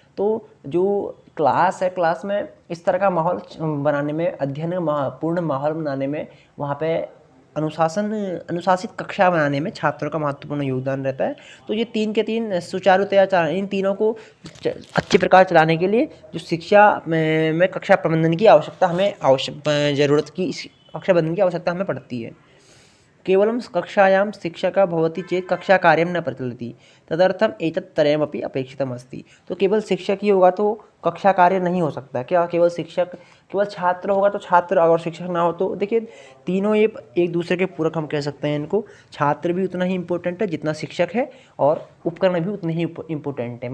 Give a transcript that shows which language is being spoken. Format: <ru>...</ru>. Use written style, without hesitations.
<hi>तो जो क्लास है, क्लास में इस तरह का माहौल बनाने में, अध्ययन पूर्ण माहौल बनाने में, वहाँ पे अनुशासित कक्षा बनाने में छात्रों का महत्वपूर्ण योगदान रहता है। तो ये 3 के 3 सुचारुतया, इन तीनों को अच्छी प्रकार चलाने के लिए जो शिक्षा में कक्षा प्रबंधन की आवश्यकता हमें कक्षा प्रबंधन की आवश्यकता हमें पड़ती है।</hi> <sa>केवलं कक्षायां शिक्षकः भवति चेत् कक्षाकार्यं न प्रचलति, तदर्थम् एतत्त्रयमपि अपेक्षितमस्ति।</sa> <hi>तो केवल शिक्षक ही होगा तो कक्षा कार्य नहीं हो सकता। क्या केवल छात्र होगा तो छात्र, अगर शिक्षक ना हो तो देखिए, तीनों ये एक दूसरे के पूरक हम कह सकते हैं इनको। छात्र भी उतना ही इम्पोर्टेंट है जितना शिक्षक है, और उपकरण भी उतने ही इम्पोर्टेंट है।</hi>